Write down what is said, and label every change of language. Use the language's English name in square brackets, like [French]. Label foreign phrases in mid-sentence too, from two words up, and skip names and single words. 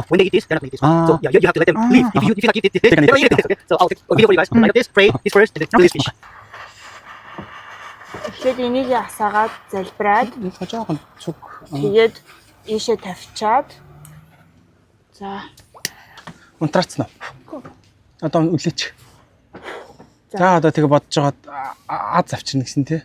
[English] When they eat this, they're not going to eat this one. So yeah, you have to let them leave. If you not eat this, they don't eat it. Okay? So I'll take a video for you guys. Light up this, pray this first, and then do this fish. [Mongolian] эхлээд энийг асаагаад залбираад Жоохон цуг. тэгээд ийшээ тавьчаад за Унтрацсан уу? Одоо үлээч. За одоо тэгээ бодож байгаад аз авчирна гэсэн тий.